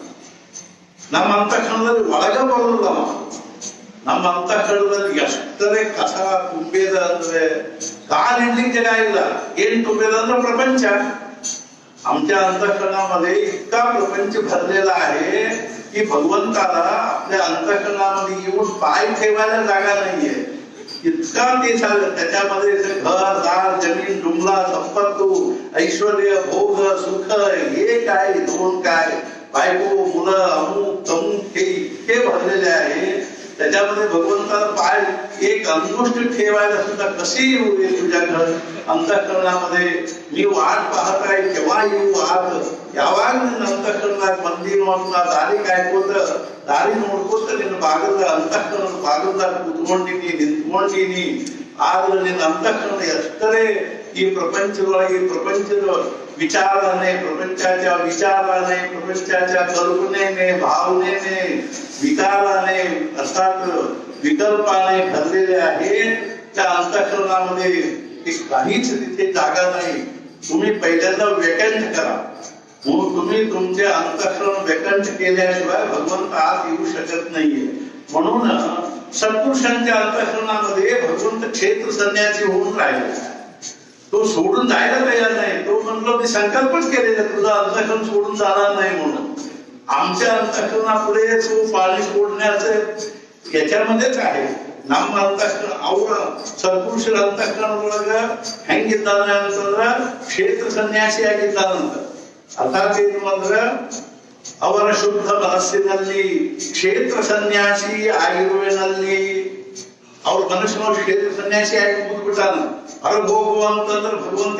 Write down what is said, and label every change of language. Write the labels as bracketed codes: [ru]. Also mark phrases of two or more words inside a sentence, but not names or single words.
[kn] ನಮ್ಮ ಅಂತಃಕರಣದಲ್ಲಿ ಒಳಗ ಬರೋದಿಲ್ಲ ನಮ್ಮ ಅಂತಃಕರಣದಲ್ಲಿ ಎಷ್ಟರೇ ಕಸ ತುಂಬೇದ ಅಂದ್ರೆ ಕಾಲಿಡ್ಲಿಕ್ಕೆ ಜಾಗ ಇಲ್ಲ ಏನ್ ತುಂಬೇದ ಅಂದ್ರೆ [mr] प्रपंच आमच्या अंतःकरणामध्ये इतका प्रपंच भरलेला आहे की भगवंताला आपल्या अंतःकरणामध्ये येऊन पाय ठेवायला जागा नाहीये इतका ते झालं त्याच्यामध्ये घर दार जमीन डुंगला संपत्ती ऐश्वर्य भोग सुख हे काय दोन काय बायको मुलं अमुक तमुक हे इतके भरलेले आहे त्याच्यामध्ये भगवंताला पाय एक अंगुष्ठ ठेवायला सुद्धा कशी होईल तुझ्याकडे अंतःकरणामध्ये मी वाट पाहत आहे केव्हा येऊ आत [kn] ಯಾವಾಗ ನಿನ್ನ ಅಂತಃಕರಣದಾಗ ಬಂದೀನೋ ಅಂತ ದಾರಿ ಕಾಯ್ಕೋತ ದಾರಿ ನೋಡ್ಕೋತ ನಿನ್ನ ಬಾಗದ ಅಂತಃಕರಣ ಬಾಗದಾಗ ಕೂತ್ಕೊಂಡಿನಿ ನಿಂತ್ಕೊಂಡಿನಿ ಆದ್ರೆ ನಿನ್ನ ಅಂತಃಕರಣ ಎಷ್ಟರೇ ಈ ಪ್ರಪಂಚದೊಳಗೆ ಪ್ರಪಂಚದ [mr] विचाराने प्रपंचाच्या विचाराने प्रपंचाच्या कल्पनेने भावनेने विकाराने अर्थात विकल्पाने भरलेले आहे त्या अंतःकरणामध्ये काहीच तिथे जागा नाही तुम्ही पहिल्यांदा वेकंट करा तुम्ही तुमचे अंतःकरण वेकंट केल्याशिवाय भगवंत आत येऊ शकत नाहीये म्हणून सत्पुरुषांच्या अंतःकरणामध्ये भगवंत क्षेत्र संन्यासी होऊन राहिले तो सोडून जायला तयार नाही तो म्हणलो मी संकल्पच केलेला तुझं अंतःकरण सोडून जाणार नाही म्हणून आमच्या अंतःकरणापुढे तो पाणी सोडण्याचं याच्यामध्येच आहे [kn] ನಮ್ಮ ಅಂತಃಕರಣ ಅವರ ಸತ್ಪುರುಷರ ಅಂತಃಕರಣ ಒಳಗ ಹೆಂಗಿದ್ದಾನೆ ಅಂತಂದ್ರ ಕ್ಷೇತ್ರ ಸನ್ಯಾಸಿಯಾಗಿದ್ದಾನಂತ ಅರ್ಥಾತ್ ಏನು ಅಂದ್ರೆ ಅವರ ಶುದ್ಧ ಮನಸ್ಸಿನಲ್ಲಿ ಕ್ಷೇತ್ರ ಸನ್ಯಾಸಿ ಆಗಿರುವೆನಲ್ಲಿ ಅವ್ರ ಮನುಷ್ಯನವ್ರು ಕ್ಷೇತ್ರ ಸನ್ಯಾಸಿ ಆಗಿ ಕೂತ್ಬಿಟ್ಟಾನ ಹೊರಗೆ ಹೋಗುವ ಅಂತಂದ್ರೆ ಭಗವಂತ